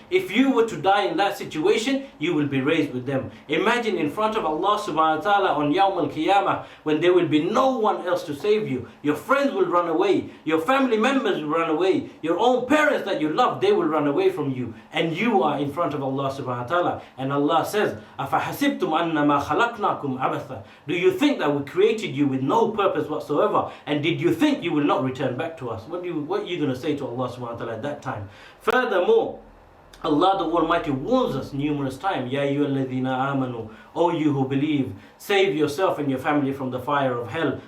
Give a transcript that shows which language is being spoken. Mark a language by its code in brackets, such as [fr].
[en] If you were to die in that situation, you will be raised with them. Imagine in front of Allah subhanahu wa ta'ala on Yawm al-Qiyamah, when there will be no one else to save you. Your friends will run away, your family members will run away, your own parents that you love, they will run away from you, and you are in front of Allah subhanahu wa ta'ala. And Allah says, [ar] أَفَحَسِبْتُمْ أَنَّمَا خَلَقْنَاكُمْ عَبَثًا. [en] Do you think that we created you with no purpose whatsoever? And did you think you will not return back to us? What are you going to say to Allah subhanahu wa ta'ala at that time? Furthermore, Allah the Almighty warns us numerous times, [ar] Ya ayyuhalladhina amanu, [en] O you who believe, save yourself and your family from the fire of hell.